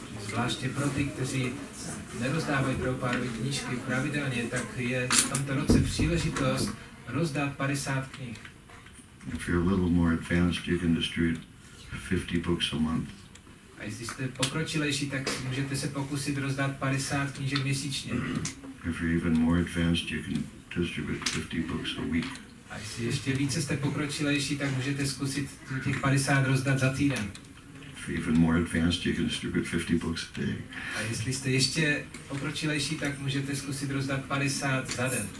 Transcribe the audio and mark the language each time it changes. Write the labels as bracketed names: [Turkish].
[Czech] Zvláště pro ty, kteří nerozdávají Prabhupádovy knížky pravidelně, tak je v tomto roce příležitost rozdat 50 knih. [English] If you're a little more advanced, you can distribute 50 books a month. [Czech] A jestli jste pokročilejší, tak můžete se pokusit rozdat 50 knížek měsíčně. [English] If you're even more advanced, you can distribute 50 books a week. [Czech] A jestli ještě více jste pokročilejší, tak můžete zkusit těch 50 rozdat za týden. [English] If you're even more advanced, you can distribute 50 books a day. [Czech] A jestli jste ještě pokročilejší, tak můžete zkusit rozdat 50 za den.